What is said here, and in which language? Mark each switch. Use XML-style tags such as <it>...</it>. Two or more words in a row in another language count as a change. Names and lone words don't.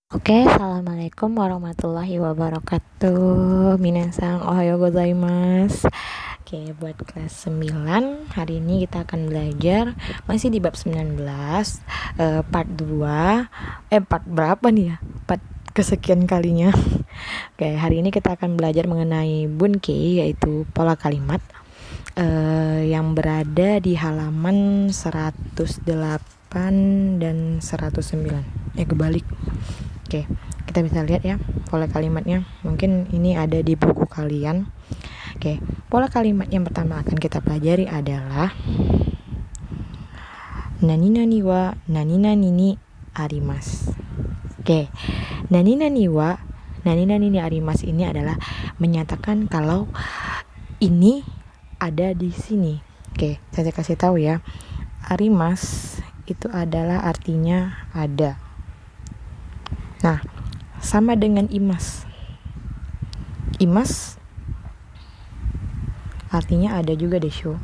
<ar>Oke, السلام عليكم ورحمة الله وبركاته.</ar> <ja>皆さん おはようございます.</ja> <id>Oke, buat kelas 9 hari ini kita akan belajar masih di bab 19, part 2. Part berapa nih ya? Part kesekian kalinya. Oke, hari ini kita akan belajar mengenai bunkei, yaitu pola kalimat yang berada di halaman 108 dan 109. Kebalik. Oke, kita bisa lihat ya pola kalimatnya. Mungkin ini ada di buku kalian. Oke, pola kalimat yang pertama akan kita pelajari adalah</id> <ja>何々は何々にあります.</ja> <id>Oke,</id> <ja>何々にあります</ja> <id>ini adalah menyatakan kalau ini ada di sini. Oke, saya kasih tahu ya. Arimasu itu adalah artinya ada. Nah, sama dengan imas. Imas artinya ada juga desho.</id>